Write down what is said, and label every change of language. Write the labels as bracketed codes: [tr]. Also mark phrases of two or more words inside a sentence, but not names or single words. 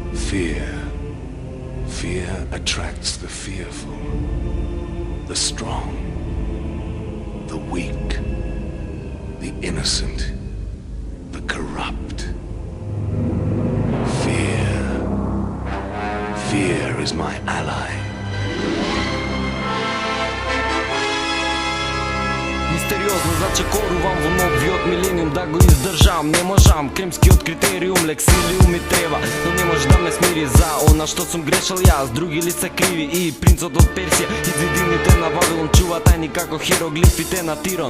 [en] Fear attracts the fearful, the strong, the weak, the innocent, the corrupt. Fear is my ally. [mk] Мистериозно зачекорувам во новиот милениум да го издржам. Не можам, кремскиот критериум, лексилиум ми треба, но не може да ме смири за она што сум грешал јас. Други лица криви и принцот од Персија и зидините на Вавилон чува тајни како хероглифите на Тирон.